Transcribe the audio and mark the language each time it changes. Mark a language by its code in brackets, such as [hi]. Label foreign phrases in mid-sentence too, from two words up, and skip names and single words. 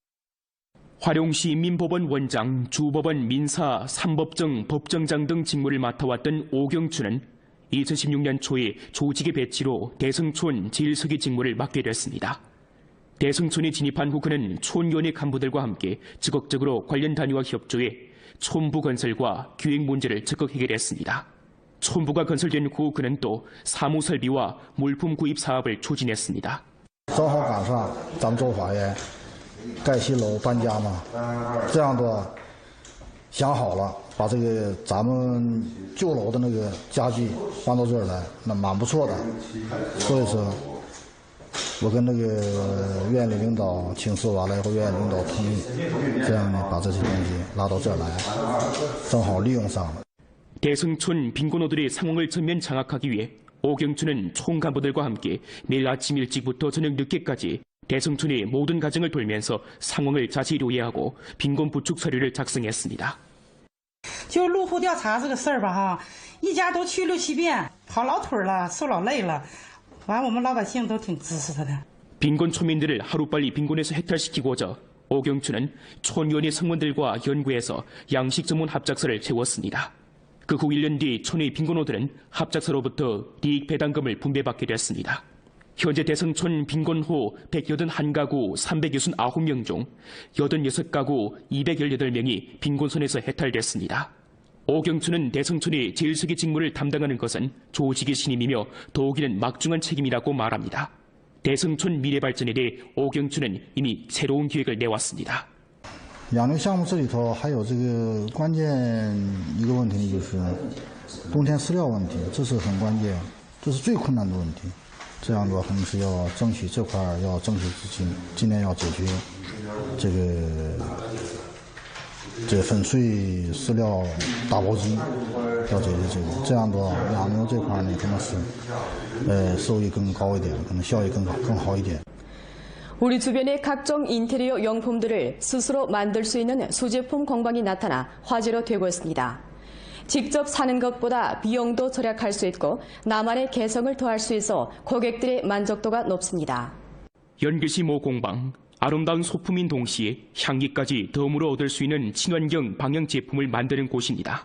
[ko] 화령시 민법원 원장, 주법원 민사, 삼법정, 법정장 등 직무를 맡아왔던 오경춘은 2016년 초에 조직의 배치로 대성촌 제일서기 직무를 맡게 됐습니다. 대성촌에 진입한 후 그는 촌위원회 간부들과 함께 적극적으로 관련 단위와 협조해 촌부 건설과 기획 문제를 적극 해결했습니다. 촌부가 건설된 후 그는 또 사무 설비와 물품 구입 사업을 추진했습니다. [zh] 正好赶上咱们州法院盖新楼搬家嘛，这样的想好了，把这个咱们旧楼的那个家具搬到这儿来，那蛮不错的，所以说。我跟那个院里领导请示完了以后，院里领导同意，这样呢把这些东西拉到这儿来，正好利用上了。 [ko] 대성촌 빈곤호들의 상황을 전면 장악하기 위해 오경춘은 총간부들과 함께 매일 아침 일찍부터 저녁 늦게까지 대성촌의 모든 가정을 돌면서 상황을 자세히 요해하고 빈곤 부축 서류를 작성했습니다. [zh] 就入户调查这个事儿吧哈，一家都去6、7遍，跑老腿了，受老累了。 完，我们老百姓都挺支持他的。 [ko] 빈곤 초민들을 하루빨리 빈곤에서 해탈시키고자 오경춘은 촌위원회 성원들과 연구해서 양식 전문 합작사를 세웠습니다. 그 후 1년 뒤 촌의 빈곤호들은 합작사로부터 이익 배당금을 분배받게 됐습니다. 현재 대성촌 빈곤호 181가구 369명 중 86가구 218명이 빈곤선에서 해탈됐습니다. 오경춘은 대성촌의 제일석의 직무를 담당하는 것은 조직의 신임이며 도우기는 막중한 책임이라고 말합니다. 대성촌 미래발전에 대해 오경춘은 이미 새로운 계획을 내왔습니다. [zh] 养牛项目这里头还有这个关键一个问题，就是冬天饲料问题，这是很关键，这是最困难的问题。这样的话，肯定是要争取这块要争取资金，今年要解决这个粉碎饲料打包机，要解决这个。这样的话，养牛这块呢，可能是收益更高一点，可能效益更好一点。 [ko] 우리 주변의 각종 인테리어 용품들을 스스로 만들 수 있는 수제품 공방이 나타나 화제로 되고 있습니다. 직접 사는 것보다 비용도 절약할 수 있고 나만의 개성을 더할 수 있어 고객들의 만족도가 높습니다. 연길시 모 공방, 아름다운 소품인 동시에 향기까지 덤으로 얻을 수 있는 친환경 방향 제품을 만드는 곳입니다.